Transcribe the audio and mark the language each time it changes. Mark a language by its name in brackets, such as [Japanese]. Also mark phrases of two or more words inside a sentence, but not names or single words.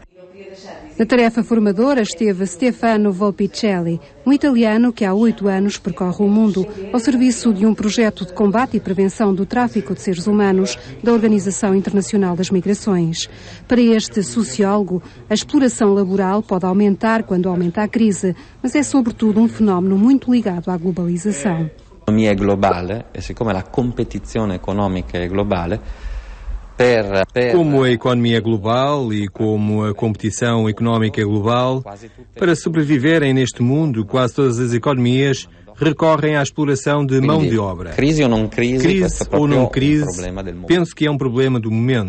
[Portuguese] Na tarefa formadora esteve Stefano Volpicelli, um italiano que há 8 anos percorre o mundo ao serviço de um projeto de combate e prevenção do tráfico de seres humanos da Organização Internacional das Migrações. Para este sociólogo, a exploração laboral pode aumentar quando aumenta a crise, mas é sobretudo um fenómeno muito ligado à globalização. [Italian] L'economia è globale e siccome la competizione economica è globale, [Portuguese] Como a economia é global e como a competição económica é global, para sobreviverem neste mundo, quase todas as economias recorrem à exploração de mão de obra. Crise ou não crise, penso que é um problema do momento.